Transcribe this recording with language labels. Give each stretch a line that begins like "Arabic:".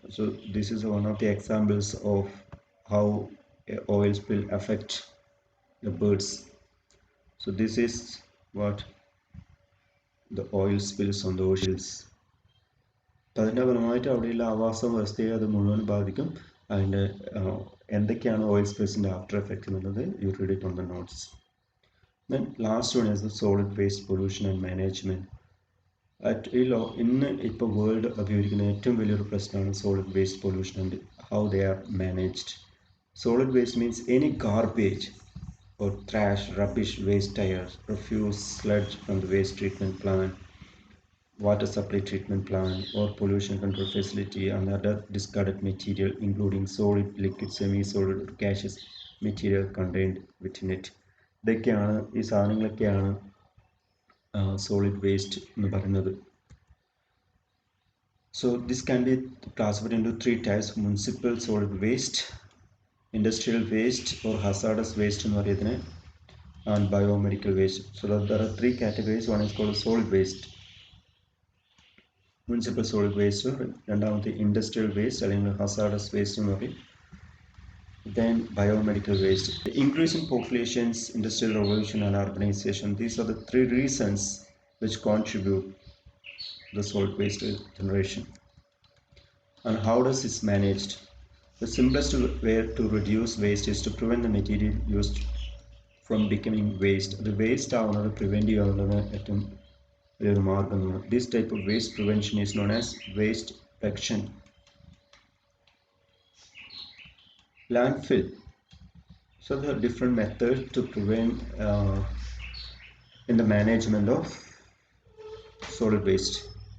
English: So this is one of the examples of how a oil spill affects the birds. So this is what the oil spills on the oceans.
Malayalam: അതിൻ്റെ ഫലമായിട്ട് അവിടെയുള്ള ആവാസ വ്യവസ്ഥയെ അത് മുഴുവൻ ബാധിക്കും. അതിൻ്റെ എന്തൊക്കെയാണ് ഓയിൽ സ്പേസിൻ്റെ ആഫ്റ്റർ എഫക്റ്റ് എന്നുള്ളത്
English: You read it on the notes. Then last one is the solid waste pollution and management.
Malayalam: ഇന്ന് ഇപ്പോൾ വേൾഡ് അഭിമുഖീകരിക്കുന്ന ഏറ്റവും വലിയൊരു പ്രശ്നമാണ്
English: Solid waste pollution and how they are managed. Solid waste means any garbage or trash, rubbish, waste tires, refuse, sludge from the waste treatment plant, water supply treatment plant, or pollution control facility, and other discarded material, including solid, liquid, semi-solid, or gaseous material contained within it.
Malayalam: ഇതൊക്കെയാണ് ഈ സാധനങ്ങളൊക്കെയാണ് solid waste എന്ന് പറയുന്നത്.
English: So this can be classified into three types: municipal solid waste, industrial waste or hazardous waste
Malayalam: എന്ന് പറയുന്നതിന്,
English: and biomedical waste. So there are three categories. One is called solid waste, municipal solid waste.
Malayalam: രണ്ടാമത്തെ industrial waste അല്ലെങ്കിൽ hazardous waste എന്ന് പറയും.
English: Then biomedical waste. The increase in populations, industrial revolution and urbanization, these are the three reasons which contribute the solid waste generation. And how does this managed? The simplest way to reduce waste is to prevent the material used from becoming waste.
Malayalam: The waste ആവുന്നത് prevent ചെയ്യാവുന്നത് ഏറ്റവും വലിയൊരു മാർഗമാണ്.
English: This type of waste prevention is known as waste reduction. Landfill. So there are different methods to prevent in the management of solid waste.